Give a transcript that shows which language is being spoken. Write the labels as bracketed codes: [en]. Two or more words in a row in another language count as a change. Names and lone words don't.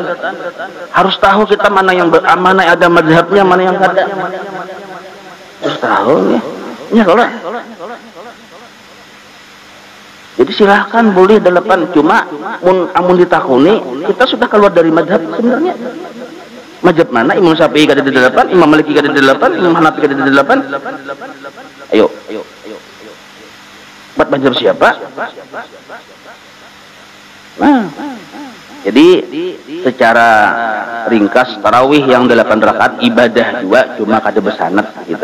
[bjn] Harus tahu kita mana yang mana ada mazhabnya, mana yang kada. Harus tahu ya. Ya kalau. Jadi silahkan boleh 8, cuma amun ditakuni kita sudah keluar dari mazhab sebenarnya. Mazhab mana? Imam Syafi'i kada ada 8, Imam Maliki kada ada 8, Imam Hanafi kada ada 8. Ayo. Buat mazhab siapa? Nah, jadi secara ringkas tarawih yang 8 rakaat ibadah juga, cuma kada bersanad kita.